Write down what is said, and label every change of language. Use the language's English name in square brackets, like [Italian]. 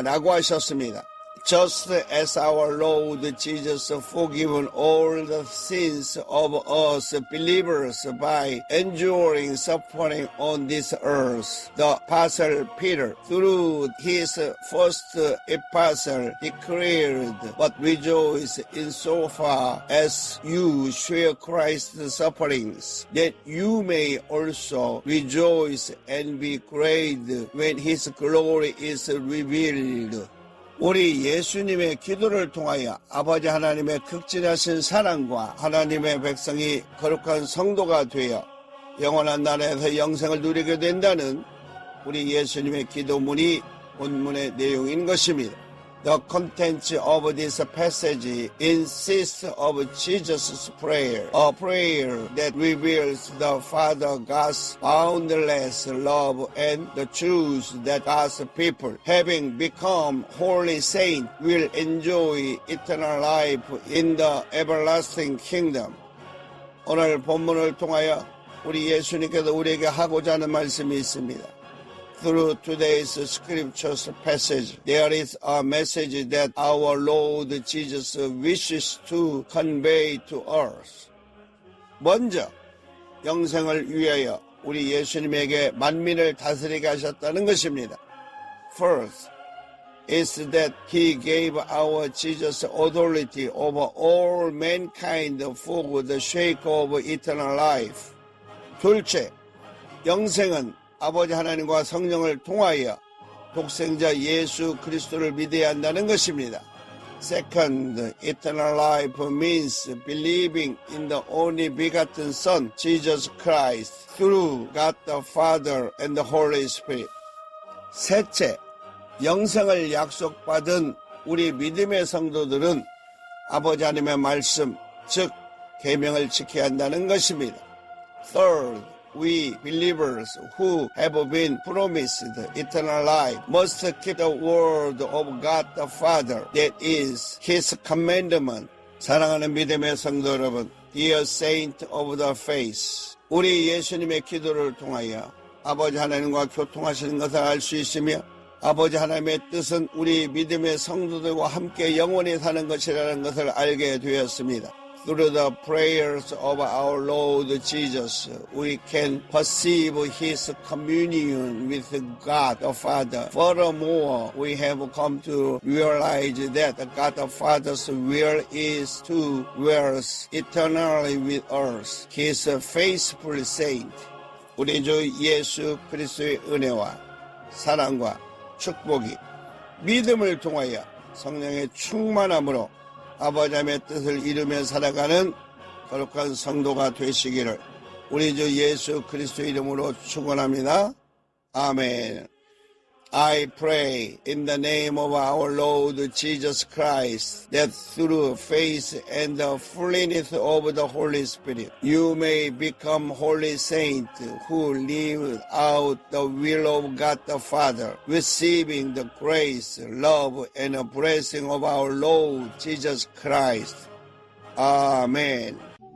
[Korean] 라고 하셨습니다. [English] Just as our Lord Jesus forgiven all the sins of us believers by enduring suffering on this earth, the Apostle Peter, through his first epistle, declared, "But rejoice insofar as you share Christ's sufferings, that you may also rejoice and be glad when his glory is revealed." [Korean] 우리 예수님의 기도를 통하여 아버지 하나님의 극진하신 사랑과 하나님의 백성이 거룩한 성도가 되어 영원한 나라에서 영생을 누리게 된다는 우리 예수님의 기도문이 본문의 내용인 것입니다. [English] The contents of this passage insists of Jesus' prayer, a prayer that reveals the Father God's boundless love and the truth that God's people, having become holy saints, will enjoy eternal life in the everlasting kingdom. [Korean] 오늘 본문을 통하여 우리 예수님께서 우리에게 하고자 하는 말씀이 있습니다. [English] Through today's scriptures passage, there is a message that our Lord Jesus wishes to convey to us. [Korean] 먼저 영생을 위하여 우리 예수님에게 만민을 다스리게 하셨다는 것입니다. [English] First, is that He gave our Jesus authority over all mankind for the sake of eternal life. [Korean] 둘째, 영생은 아버지 하나님과 성령을 통하여 독생자 예수 그리스도를 믿어야 한다는 것입니다. [English] Second, eternal life means believing in the only begotten Son, Jesus Christ, through God the Father and the Holy Spirit. [Korean] 셋째, 영생을 약속받은 우리 믿음의 성도들은 아버지 하나님의 말씀, 즉 계명을 지켜야 한다는 것입니다. [English] Third, we believers who have been promised eternal life must keep the word of God the Father, that is His commandment. [Korean] 사랑하는 믿음의 성도 여러분, [English] dear saint of the faith, [Korean] 우리 예수님의 기도를 통하여 아버지 하나님과 교통하시는 것을 알 수 있으며 아버지 하나님의 뜻은 우리 믿음의 성도들과 함께 영원히 사는 것이라는 것을 알게 되었습니다. [English] Through the prayers of our Lord Jesus, we can perceive His communion with God the Father. Furthermore, we have come to realize that God the Father's will is to dwell eternally with us, His faithful saint. [Korean] 우리 주 예수 그리스도의 은혜와 사랑과 축복이 믿음을 통하여 성령의 충만함으로 아버지 하나님의 뜻을 이루며 살아가는 거룩한 성도가 되시기를 우리 주 예수 그리스도 이름으로 축원합니다. 아멘. [English] I pray in the name of our Lord Jesus Christ that through faith and the fullness of the Holy Spirit you may become holy saints who live out the will of God the Father, receiving the grace, love, and blessing of our Lord Jesus Christ. Amen.